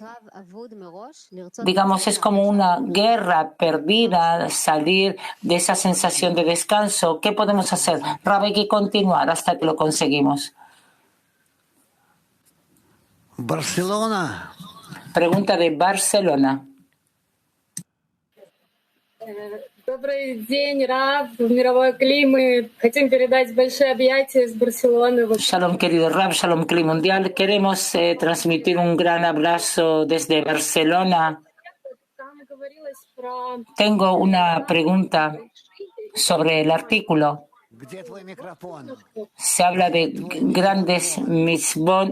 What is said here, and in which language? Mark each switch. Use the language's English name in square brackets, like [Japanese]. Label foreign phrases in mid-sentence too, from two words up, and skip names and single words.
[Spanish] Digamos, es como una guerra perdida, salir de esa sensación de descanso. ¿Qué podemos hacer? Rav, hay que continuar hasta que lo conseguimos. Barcelona. Pregunta de Barcelona. [Russian] Добрый день, Рав. В мировой Кли мы хотим передать большие объятия из Барселоны. [Spanish] Shalom, querido Rab, Shalom Kli Mundial. Queremos transmitir un gran abrazo desde Barcelona. Tengo una pregunta sobre el artículo. Se habla de grandes mitzvot.